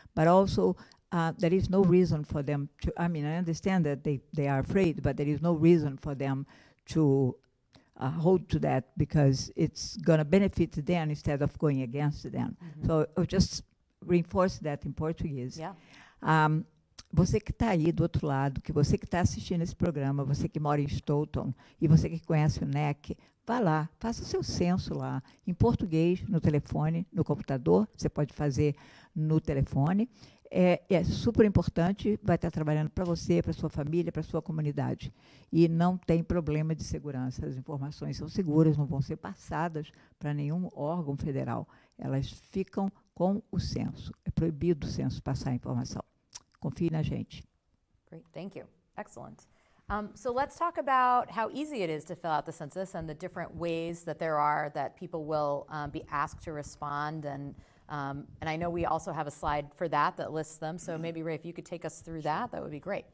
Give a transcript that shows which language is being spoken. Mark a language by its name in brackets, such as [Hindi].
[English] But also there is no reason for them to, I mean, I understand that they are afraid, but there is no reason for them to hold to that because it's going to benefit them instead of going against them. So I'll just reinforce that in Portuguese. Yeah. [Portuguese] Você que está aí do outro lado, que você que está assistindo esse programa, você que mora em Stoughton e você que conhece o NEC, vá lá, faça o seu censo lá, em português, no telefone, no computador, você pode fazer no telefone. É super importante, vai estar trabalhando para você, para sua família, para sua comunidade. E não tem problema de segurança, as informações são seguras, não vão ser passadas para nenhum órgão federal. Elas ficam com o censo. É proibido o censo passar a informação. Confie na gente. [English] Great, thank you. Excellent. So let's talk about how easy it is to fill out the census and the different ways that there are that people will be asked to respond. And I know we also have a slide for that lists them. So maybe, Ray, if you could take us through that would be great.